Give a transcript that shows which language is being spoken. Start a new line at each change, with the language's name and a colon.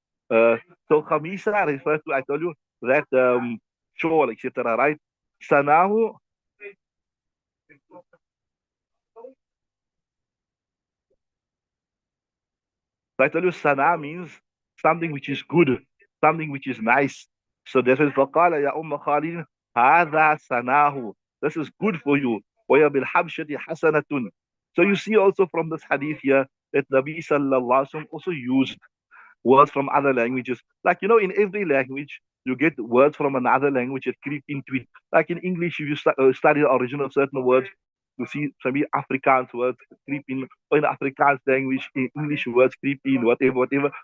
English: Uh, so Khamisa refers to, I told you, that shawl, etc., right? Sanahu, I tell you, sana means something which is good, something which is nice. So that's why
Arabic: فقال يا أم خالد هذا سناه.
English: This is good for you.
Arabic: ويا بالحبشة حسنة.
English: So you see also from this hadith here that Nabi Sallallahu Alaihi Wasallam also used words from other languages. Like, in every language, you get words from another language that creep into it. Like in English, if you study the origin of certain words, you see maybe Afrikaans words creep in, or in Afrikaans language, in English words creep in, whatever, whatever.